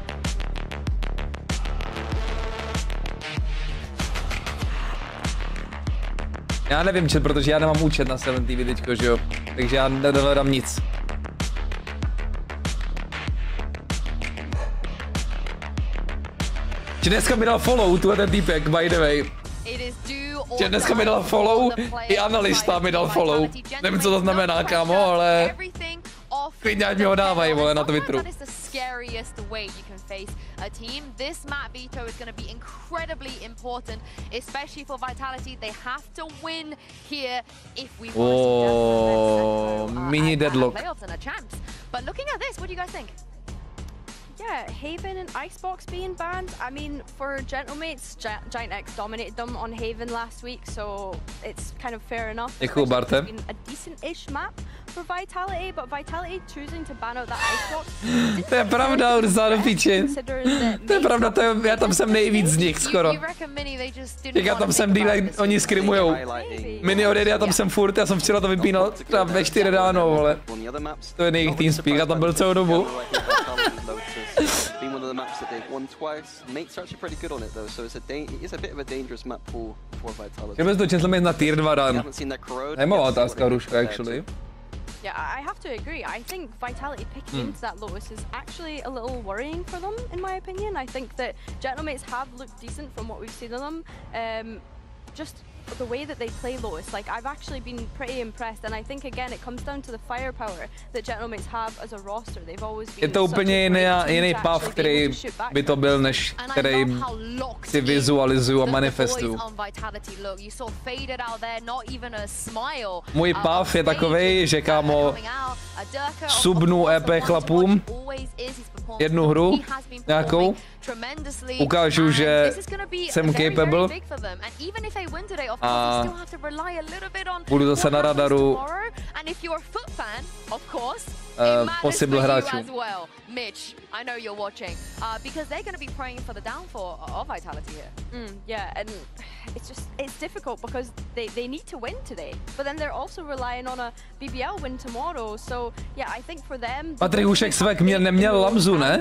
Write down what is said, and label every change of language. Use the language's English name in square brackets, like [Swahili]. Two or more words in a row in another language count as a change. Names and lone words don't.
[Czech] Já nevím, protože já nemám účet na 7 TV teďko, že jo? Takže já nedohledám nic. Že dneska mi dal follow, tu ten týpek, [English] by the way. [Czech] Že dneska mi dal follow, i analista mi dal follow. Nevím, co to znamená, kámo, ale klidně ať mi ho dávají, vole, na Twitteru. [English] This map veto is going to be incredibly important, especially for Vitality. They have to win here if we want to mini deadlock. Playoffs and a champs. But looking at this, what do you guys think? Yeah, Haven and Icebox being banned. I mean, for Gentlemates, Giant X dominated them on Haven last week, so it's kind of fair enough. [Czech] Děkuju, Barte. [English] It's been a decent-ish map, for Vitality, but Vitality choosing to ban out that Icebox. [Czech] To je pravda, Urza do piči. To je pravda, já tam jsem nejvíc z nich skoro. Já tam jsem dílek, oni skrimujou. Minny odjede, já tam jsem furt, já jsem včera to vypínal třeba ve 4 ráno, vole. To je nejich TeamSpeak, já tam byl celou dobu. [English] Been one of the maps that they've won twice. Mates are actually pretty good on it though, so it is a bit of a dangerous map for Vitality. [Czech] Kdyby to Gentleman na tier 2 run. Zajímavá otázka, Ruška, actually. [English] Yeah, I have to agree. I think Vitality picking into that Lotus is actually a little worrying for them, in my opinion. I think that Gentlemates have looked decent from what we've seen of them. Just the way that they play Lotus, like I've actually been pretty impressed, and I think again it comes down to the firepower that Gentlemates have as a roster. They've always been. [Czech] Je to úplně jiný pav, který by to byl, než který si vizualizuju a manifestuju. Můj pav je takovej, že kámo subnu EP chlapům jednu hru nějakou, ukážu, že jsem capable a budu zase na radaru possible hráčů. [English] Mitch, I know you're watching, because they're going to be praying for the downfall of Vitality here. Yeah, and it's difficult because they need to win today, but then they're also relying on a BBL win tomorrow. So yeah, I think for them. [Czech] Patrik Hušek svek neměl lamzu, ne?